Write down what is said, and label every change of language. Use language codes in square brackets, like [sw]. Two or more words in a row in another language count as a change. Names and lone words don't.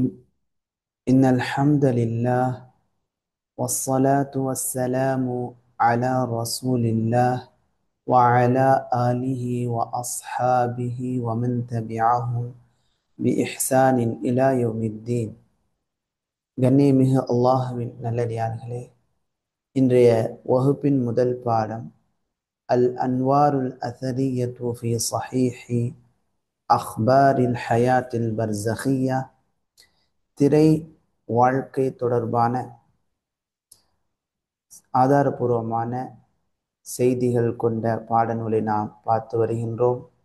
[ar] إن الحمد لله والصلاة والسلام على رسول الله وعلى آله وأصحابه ومن تبعهم بإحسان إلى يوم الدين. [ta] கண்ணியமிகு அல்லாஹ்வின் நல்லடியார்களே, இன்றைய வகுப்பின் முதல் பாடம் அல் அன்வாருல் அஸரியத்து ஃபி ஸஹீஹி அஹ்பாரில் ஹயாத்தில் பர்ஸஹியா, திரை வாழ்க்கை தொடர்பான ஆதாரபூர்வமான செய்திகள் கொண்ட பாடநூலை நாம் பார்த்து வருகின்றோம்.